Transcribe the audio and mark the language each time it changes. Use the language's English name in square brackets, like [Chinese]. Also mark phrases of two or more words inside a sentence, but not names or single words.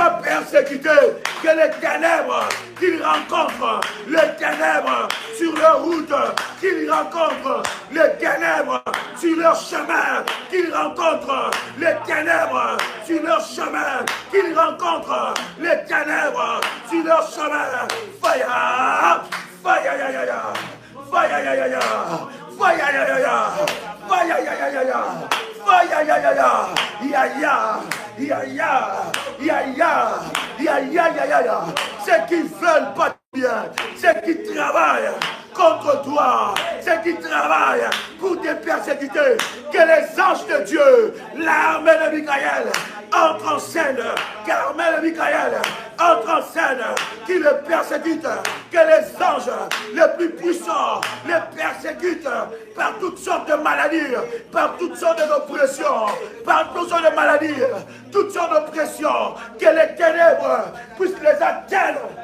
[French] les ténèbres qu'ils rencontrent, les ténèbres sur leur route, qu'ils rencontrent, les ténèbres sur leur chemin, qu'ils rencontrent, les ténèbres sur leur chemin, qu'ils rencontrent, les ténèbres sur leur chemin. Fire, fire, ya, ya, ya. Fire, ya, ya, ya. Fire, ya, ya, ya. Fire, ya, ya, ya, ya. Fire, ya, ya, ya. Ya, ya. Ya, ya. Ya, ya. Ya, ya, ya, ya, ya. Ceux qui veulent pas bien, ceux qui travaillent contre toi, ceux qui travaillent pour te persécuter, que les anges de Dieu, l'armée de Michael, entre en scène, qu'armée de Michael entre en scène, qui le persécute, que les anges les plus puissants les persécutent par toutes sortes de maladies, par toutes sortes d'oppressions, par toutes sortes de maladies, toutes sortes d'oppressions, que les ténèbres puissent les atteindre.